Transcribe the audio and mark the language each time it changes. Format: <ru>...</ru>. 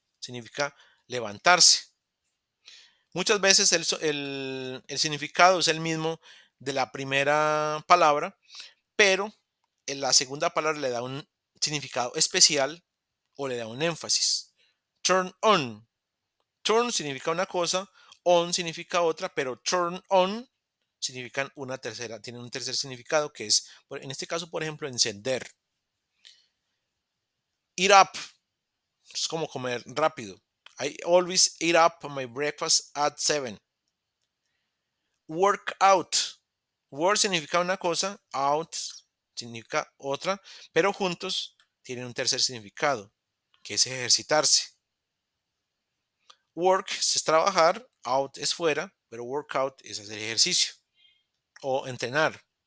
<es>Significa levantarse. Muchas veces el significado es el mismo de la primera palabra, pero en la segunda palabra le da un significado especial o le da un énfasis. Turn on. Turn significa una cosa, on significa otra, pero turn on significan una tercera, tienen un tercer significado que es, en este caso, por ejemplo, encender. Eat up es como comer rápido.</es> <en>I always eat up my breakfast at 7. Work out.</en> <es>Work significa una cosa, out significa otra, pero juntos tienen un tercer significado, que es ejercitarse. Work es trabajar, out es fuera, pero workout es hacer ejercicio o entrenar.</es>